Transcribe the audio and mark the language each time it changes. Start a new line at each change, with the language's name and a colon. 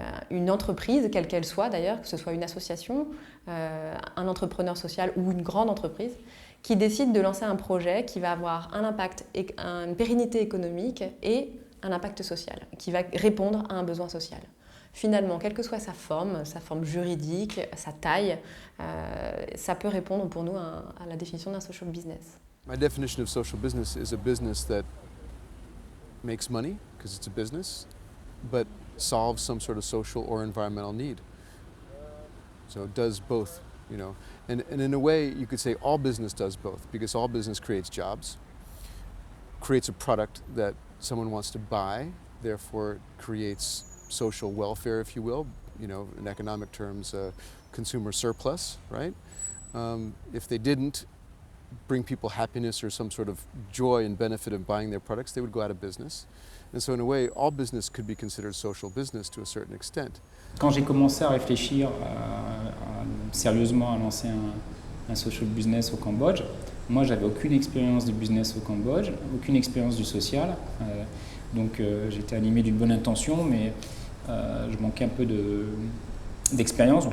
French: Une entreprise, quelle qu'elle soit d'ailleurs, que ce soit une association, un entrepreneur social ou une grande entreprise, qui décide de lancer un projet qui va avoir un impact, une pérennité économique et un impact social, qui va répondre à un besoin social. Finalement, quelle que soit sa forme juridique, sa taille, ça peut répondre pour nous à la définition d'un social business.
English: My definition of social business is a business that makes money, because it's a business, but solves some sort of social or environmental need. So it does both, you know. And in a way, you could say all business does both, because all business creates jobs, creates a product that someone wants to buy, therefore creates social welfare, if you will, you know, in economic terms, consumer surplus, right? If they didn't bring people happiness or some sort of joy and benefit of buying their products, they would go out of business. And so in a way, all business could be considered social business to a certain extent.
French: Quand j'ai commencé à réfléchir sérieusement à lancer un social business au Cambodge, moi j'avais aucune expérience du business au Cambodge, aucune expérience du social. Donc j'étais animé d'une bonne intention, mais je manquais un peu d'expérience.